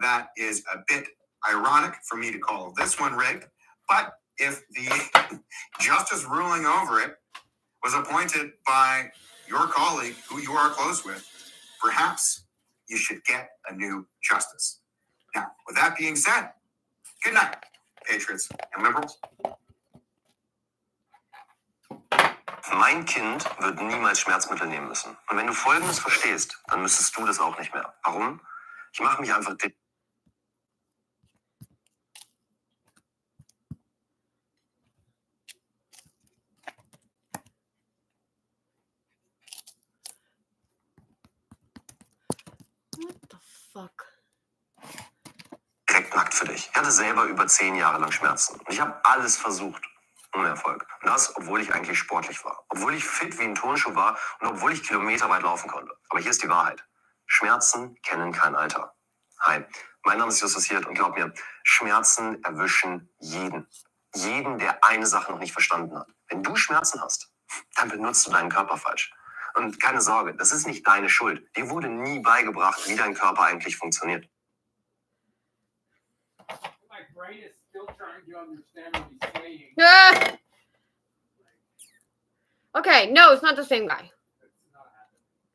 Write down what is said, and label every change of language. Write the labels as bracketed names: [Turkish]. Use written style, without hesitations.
[English] that is a bit ironic for me to call this one rigged, but if the justice ruling over it was appointed by your colleague who you are close with, perhaps you should get a new justice. Now, with that being said, good night, patriots and liberals. [German] Mein Kind wird niemals Schmerzmittel nehmen müssen. Und wenn du Folgendes verstehst, dann müsstest du das auch nicht mehr. Warum? Ich mache mich einfach dick. [English] What the fuck? [German] Direkt nackt für dich. Ich hatte selber über 10 Jahre lang Schmerzen. Und ich habe alles versucht. Ohne Erfolg. Und das, obwohl ich eigentlich sportlich war. Obwohl ich fit wie ein Turnschuh war und obwohl ich kilometerweit laufen konnte. Aber hier ist die Wahrheit. Schmerzen kennen kein Alter. Hi, mein Name ist Justus Hirt und glaub mir, Schmerzen erwischen jeden. Jeden, der eine Sache noch nicht verstanden hat. Wenn du Schmerzen hast, dann benutzt du deinen Körper falsch. Und keine Sorge, das ist nicht deine Schuld. Dir wurde nie beigebracht, wie dein Körper eigentlich funktioniert. [English] My brain is still trying to understand what he's saying. Ah! Okay, no, it's not the same guy. It's not happening.